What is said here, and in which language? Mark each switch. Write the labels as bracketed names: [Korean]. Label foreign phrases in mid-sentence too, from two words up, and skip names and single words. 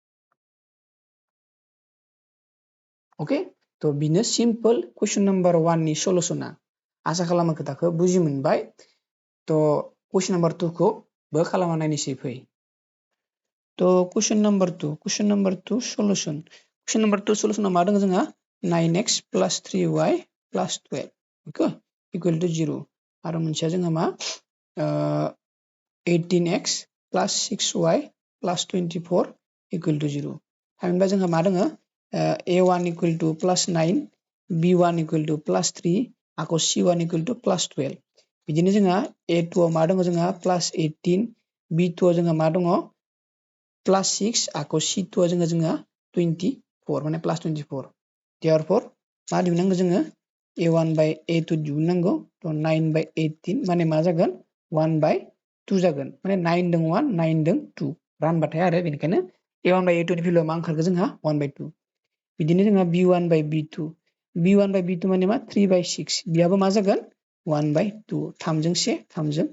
[Bodo] ओके, थ' बिनो सिम्पल [English] question number 1 [Bodo] नि सलुशना। आसा खालामो खोथाखौ बुजि मोनबाय। थ' [English] question number 2 [Bodo] खौ बो खालामना नायनोसै फै। [English] so question number 2 solution. question number 2 [Bodo] सलुशना मा दङ जोंहा? [English] 9x plus 3y plus 12 okay equal to 0 [Bodo] आरो मोनसेया जोंहा मा? [English] 18x plus 6y plus 24 equal to 0. [Bodo] थामहिनबा जोंहा मा दङ? [English] A1 equal to plus 9, B1 equal to plus 3, आखौ C1 equal to plus 12. [Bodo] बिदिनो जोंहा A2 आव मा दङ जोंहा? plus 18, B2 आव जोंहा मा दङ? plus 6, आखौ C2 आव जोंहा 24, माने plus 24. Therefore मा दिहुननांगौ जोङो? a1/a2 दिहुननांगौ थ' 9/18 माने मा जागोन 1/2 जागोन माने 9 दों 1 9 दों 2 रानबाथाय आरो बेनिखायनो a1/a2 नि भेलुआ मा ओंखारगोन जोंहा 1/2 बिदिनो जोंहा b1/b2 b1/b2 माने मा 3/6 बेयाबो मा जागोन 1/2 3 जों 1 3 जों